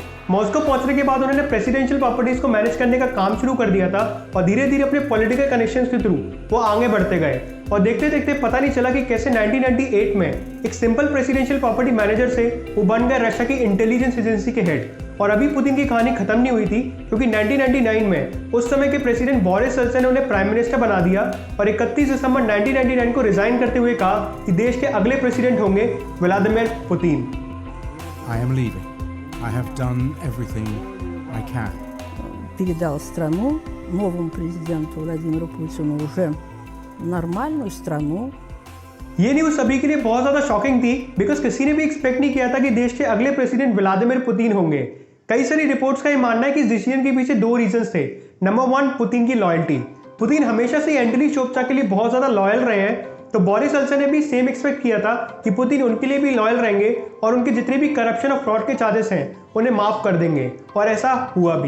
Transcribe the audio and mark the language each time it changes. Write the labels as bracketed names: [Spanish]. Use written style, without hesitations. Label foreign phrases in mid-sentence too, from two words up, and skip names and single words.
[Hindi] मॉस्को पहुंचने के बाद उन्होंने [English] presidential properties [Hindi] को मैनेज करने का काम शुरू कर दिया था और धीरे धीरे अपने [English] political connections [Hindi] के थ्रू वो आगे बढ़ते गए और देखते देखते पता नहीं चला कि कैसे 1998 में एक [English] simple presidential property manager [Hindi] से वो बन गए रशिया की [English] intelligence agency [Hindi] के हेड। और अभी पुतिन की कहानी खत्म नहीं हुई थी, क्योंकि 1999 में उस समय के प्रेसिडेंट बोरिस येल्त्सिन ने उन्हें [English] prime minister [Hindi] बना दिया और 31 दिसंबर 1999 को रिजाइन करते हुए कहा कि देश के अगले प्रेसिडेंट होंगे व्लादिमीर पुतिन। [English] I am leaving. I have done everything I can. [Russian] Передал страну новому президенту Владимиру Путину, уже нормальную страну. [Hindi] ये न्यूज सभी के लिए बहुत ज्यादा शॉकिंग थी, बिकॉज किसी ने भी एक्सपेक्ट नहीं किया था कि देश के अगले प्रेसिडेंट व्लादिमीर पुतिन होंगे। कई सारी रिपोर्ट्स का ये मानना है कि इस डिसीजन के पीछे 2 रीजंस थे। नंबर 1, पुतिन की लॉयल्टी। पुतिन हमेशा से एंटोली शोपचाक के लिए बहुत ज्यादा लॉयल रहे हैं, तो बोरिस येल्त्सिन ने भी [English] same expect [Hindi] किया था कि पुतिन उनके लिए भी लॉयल रहेंगे और उनके जितने भी करप्शन और फ्रॉड के चार्जेस हैं उन्हें माफ कर देंगे, और ऐसा हुआ भी।